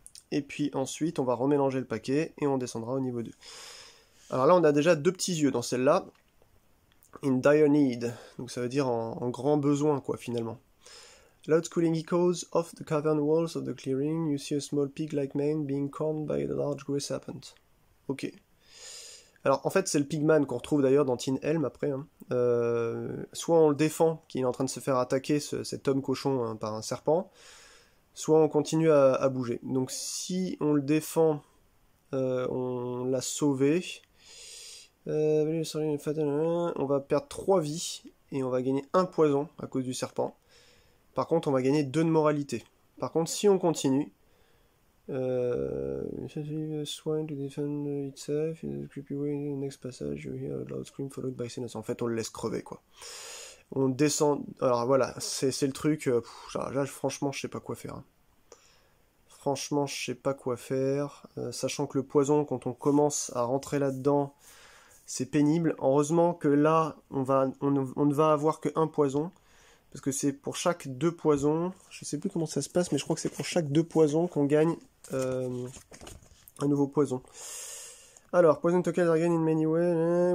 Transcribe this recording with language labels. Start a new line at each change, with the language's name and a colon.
French: Et puis ensuite, on va remélanger le paquet et on descendra au niveau 2. Alors là, on a déjà 2 petits yeux dans celle-là.
English: In dire need.
French: Donc ça veut dire en grand besoin, quoi, finalement.
English: Loud schooling echoes off the cavern walls of the clearing. You see a small pig-like man being cornered by a large grey serpent.
French: Ok. Alors en fait c'est le Pigman qu'on retrouve d'ailleurs dans Tin Helm après. Hein. Soit on le défend, qu'il est en train de se faire attaquer cet homme cochon hein, par un serpent, soit on continue à bouger. Donc si on le défend, on l'a sauvé. On va perdre 3 vies et on va gagner 1 poison à cause du serpent. Par contre on va gagner 2 de moralité. Par contre si on continue,
English: swine to defend itself in a creepy way in the next passage you hear a loud scream followed by silence.
French: En fait on le laisse crever quoi. On descend, alors voilà c'est le truc, là franchement je sais pas quoi faire hein. Franchement je sais pas quoi faire, sachant que le poison quand on commence à rentrer là dedans c'est pénible. Heureusement que là on ne va avoir que 1 poison. Parce que c'est pour chaque 2 poisons, je sais plus comment ça se passe, mais je crois que c'est pour chaque 2 poisons qu'on gagne un nouveau poison.
English: Alors, poison tokens are gained in many ways.